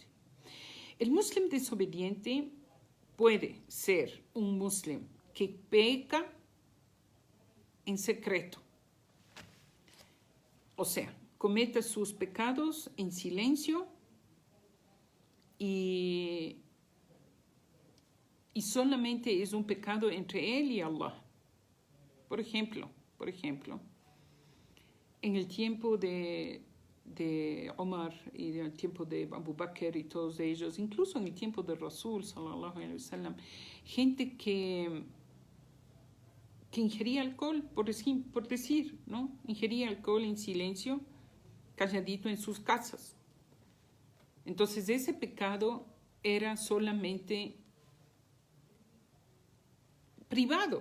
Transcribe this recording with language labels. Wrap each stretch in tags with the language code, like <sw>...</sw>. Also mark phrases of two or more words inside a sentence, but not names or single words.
<es>El muslim desobediente puede ser un muslim que peca en secreto, o sea, cometa sus pecados en silencio y solamente es un pecado entre él y Allah. Por ejemplo, en el tiempo de Omar y en el tiempo de Abu Bakr y todos ellos, incluso en el tiempo de Rasul,</es> <ar>صلى الله عليه وسلم,</ar> <es>gente que ingería alcohol, por decir, ¿no? Ingería alcohol en silencio, calladito en sus casas. Entonces ese pecado era solamente privado.</es>